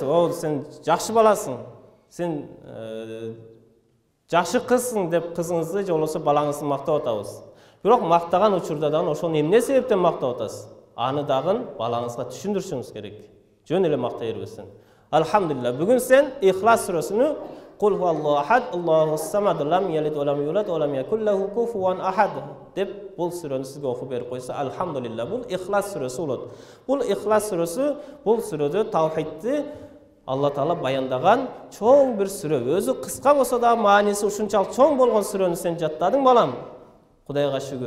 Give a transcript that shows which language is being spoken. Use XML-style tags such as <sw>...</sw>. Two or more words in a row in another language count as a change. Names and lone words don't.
<ky>О, сен жакшы баласың, сен жакшы кызсың деп кызыңызды же болбосо балаңызды мактап атабыз. Бирок мактаган учурда дагы ошону эмне себептен мактап атасыз? аны дагы балаңызга түшүндүрүшүңүз керек. Жөн эле мактай бербестен. Алхамдулилlah, бүгүн сен Ихлас сүрөсүнү</ky> <ar>قل هو الله أحد الله الصمد لم يلد ولم يولد ولم يكن له كفوا أحد</ar> <ky>деп бул сүрөнү сизге окуп берип койсо, алхамдулилlah, бул Ихлас сүрөсү болот. Бул Ихлас сүрөсү бул сүрөдө таухидти Алла Таала баяндаган чоң бир сүрө. Өзү кыска болсо да мааниси ушунчалык чоң болгон сүрөнү сен жаттадың, балам. Кудайга шүгүр.</ky>